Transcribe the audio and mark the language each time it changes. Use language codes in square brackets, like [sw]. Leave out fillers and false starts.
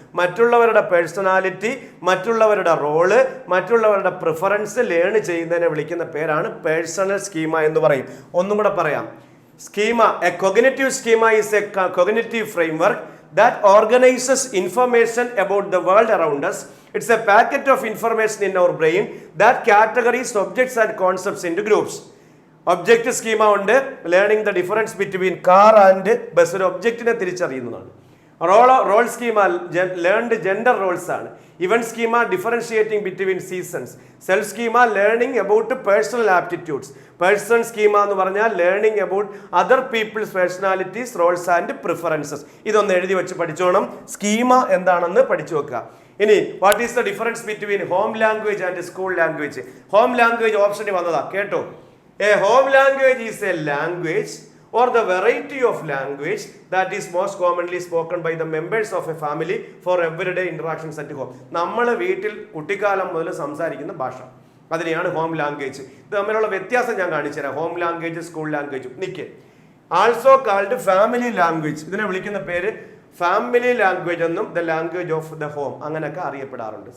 [ml] മറ്റുള്ളവരുടെ പേഴ്സണാലിറ്റി, മറ്റുള്ളവരുടെ റോള്, മറ്റുള്ളവരുടെ പ്രിഫറൻസ് ലേൺ ചെയ്യുന്നതിനെ വിളിക്കുന്ന പേരാണ് പേഴ്സണൽ സ്കീമ എന്ന് പറയും. ഒന്നും കൂടെ പറയാം. [en] Schema, a cognitive schema is a cognitive framework that organizes information about the world around us. It's a packet of information in our brain that categorizes objects and concepts into groups. [ml] Object schema ഉണ്ട്. [en] Learning the difference between car and bus. [ml] ഒരു ഒബ്ജക്റ്റിനെ തിരിച്ചറിയുന്നതാണ്. [en] Role schema learned gender roles ആണ്. Event schema differentiating between seasons. Self schema learning about personal aptitudes. Person schema [ml] എന്ന് പറഞ്ഞാൽ [en] Learning about other people's personalities, roles and preferences. [ml] ഇതൊന്ന് എഴുതി വെച്ച് പഠിച്ചോണം. Schema എന്താണെന്ന് പഠിച്ചു വെക്കുക. [en] ഇനി what is the difference between home language and school language? [ml] Home language ഓപ്ഷനിൽ വന്നതാ, കേട്ടോ. [en] A home language is a language or the variety of language that is most commonly spoken by the members of a family for everyday interactions at home. [ml] നമ്മൾ വീട്ടിൽ കുട്ടിക്കാലം മുതൽ സംസാരിക്കുന്ന ഭാഷ, അതിനെയാണ് ഹോം ലാംഗ്വേജ്. ഇത് തമ്മിലുള്ള വ്യത്യാസം ഞാൻ കാണിച്ചു തരാം. Home language, school ലാംഗ്വേജും. നിക്ക്. [en] Also called family language. [ml] ഇതിനെ വിളിക്കുന്ന പേര് ഫാമിലി ലാംഗ്വേജ് എന്നും [en] the language of the home [ml] അങ്ങനെയൊക്കെ അറിയപ്പെടാറുണ്ട്.